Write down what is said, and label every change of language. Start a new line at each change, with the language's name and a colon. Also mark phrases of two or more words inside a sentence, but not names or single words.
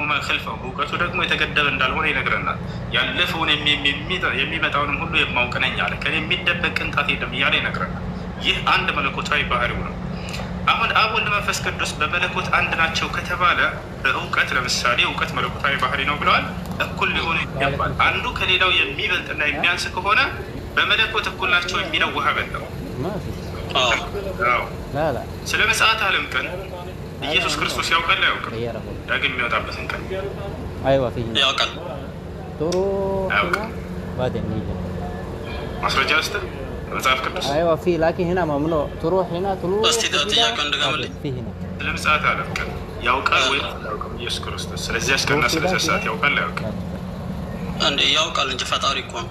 Arabic: وما خلفهم፣
Amharic: እውቀቱ ደግሞ የተገደበ እንዳልሆነ ይነግረናል። ያለፈውን የሚመጣውንም ሁሉ የማውቅ ነኝ አለ። ከኔ የሚደበቅ ቅንጣት የለም እያለ ይነግረናል። ይህ አንድ መለኮታዊ ባህሪው ነው። አሁን አብ ወልድ መንፈስ ቅዱስ በመለኮት አንድ ናቸው ከተባለ በእውቀት ለምሳሌ እውቀት መለኮታዊ ባህሪ ነው ብለዋል። እኩል ሊሆኑ ይገባል። አንዱ ከሌላው የሚበልጥና የሚያንስ ከሆነ በመለኮት እኩል ናቸው የሚለው ውሃ በለው። ስለ ምጽአት ዓለም ቀን ኢየሱስ ክርስቶስ ያውቃል አያውቅም? ዳግም የሚወጣበትን ቀን ያውቃል። ማስረጃ ስጥ መጽሐፍ ቅዱስ
Arabic: ايوه في لكن هنا ممنوع تروح هنا تروح
Amharic: እስቲ ጥያቄው እንደገመልኝ
Arabic: في هنا
Amharic: ለምጽአት አላውቅም ያውቃል ወይ አላውቅም ኢየሱስ ክርስቶስ ስለዚህ አስቀና ስለዚህ ሰዓት ያውቃል አያውቅም እንዴ ያውቃል እንጂ ፈጣሪ እኮ ነው